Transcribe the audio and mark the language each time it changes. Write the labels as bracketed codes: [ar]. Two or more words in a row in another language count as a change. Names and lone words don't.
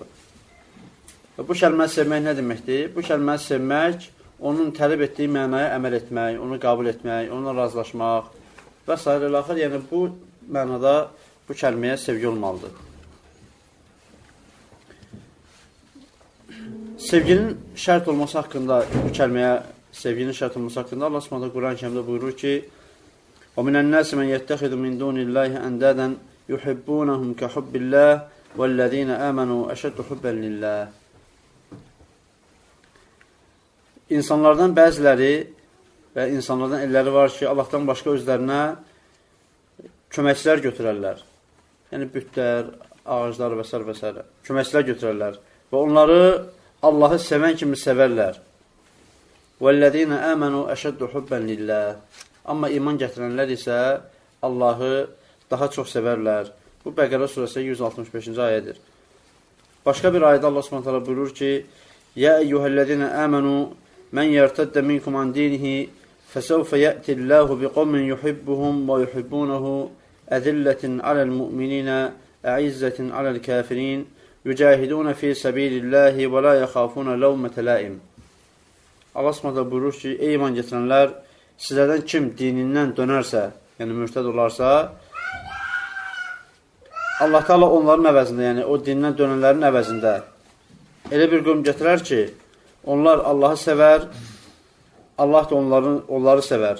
[az] Və bu kəlməni sevmək nə deməkdir? Bu kəlməni sevmək, onun tələb etdiyi mənaya əməl etmək, onu qəbul etmək, onunla razılaşmaq və s. Yəni, bu mənada bu kəlməyə sevgi olmalıdır. Sevginin şərt olması haqqında, bu kəlməyə sevginin şərt olması haqqında Allah Subhanahu Quran-ı Kərimdə buyurur ki: [ar] "ومن الناس من يتخذ من دون الله أندادا يحبونهم كحب الله والذين آمنوا أشد حبا لله." [az] İnsanlardan bəziləri və insanlardan elləri var ki, Allahdan başqa özlərinə köməkçilər götürərlər. Yəni, bütlər, ağaclar və s. köməkçilər götürərlər. Və onları Allahı sevən kimi sevərlər. [ar] وَالَّذِينَ آمَنُوا أَشَدُّ حُبًّا لِلَّهِ. [az] Amma iman gətirənlər isə Allahı daha çox sevərlər. Bu Bəqərə surəsi 165-ci ayədir. Başqa bir ayədə Allah Subhanahu buyurur ki: [ar] "يا أيها الذين آمنوا من يرتد منكم عن دينه فسوف يأتي الله بقوم يحبهم ويحبونه أذلة على المؤمنين أعزة على الكافرين يجاهدون في سبيل الله ولا يخافون لومة لائم." [az] Allah Subhanahu buyurur ki: "Ey iman gətirənlər, sizlərdən kim dinindən dönərsə, yəni mürtəd olarsa, Allah Teala onların əvəzində, yəni o dindən dönənlərin əvəzində elə bir qövm gətirər ki, onlar Allahı sevər, Allah da onları sevər.